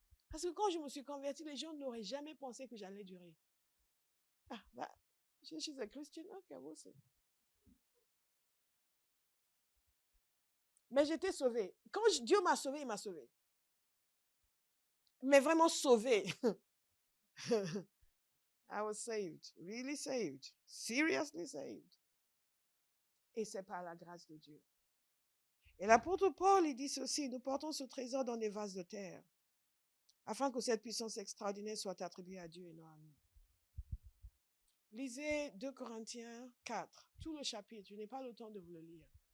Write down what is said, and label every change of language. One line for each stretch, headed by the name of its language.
French: Parce que quand je me suis convertie, les gens n'auraient jamais pensé que j'allais durer.
English: Ah, bah, she's a Christian, okay, we'll see.
French: Mais j'étais sauvée. Quand Dieu m'a sauvée, il m'a sauvée. Mais vraiment sauvée.
English: I was saved, really saved, seriously saved.
French: Et c'est par la grâce de Dieu. Et l'apôtre Paul, il dit ceci, nous portons ce trésor dans des vases de terre, afin que cette puissance extraordinaire soit attribuée à Dieu et non à nous. Lisez 2 Corinthiens 4, tout le chapitre, je n'ai pas le temps de vous le lire.